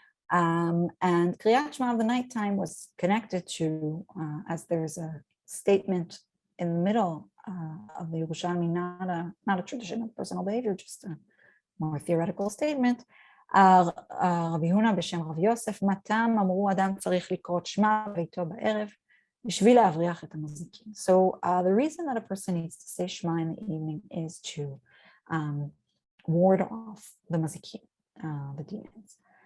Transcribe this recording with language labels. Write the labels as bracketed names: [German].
[English] And Kriyat Shema of the nighttime was connected to, as there's a statement in the middle of the Yerushalmi, not a tradition of personal behavior, just a more theoretical statement. [Hebrew] רבי הונא בשם רב יוסף, מתם אמרו אדם צריך לקרוא שמע ביתו בערב בשביל להבריח את המזיקים. [English] So the reason that a person needs to say Shema in the evening is to ward off the mazikim, the demons.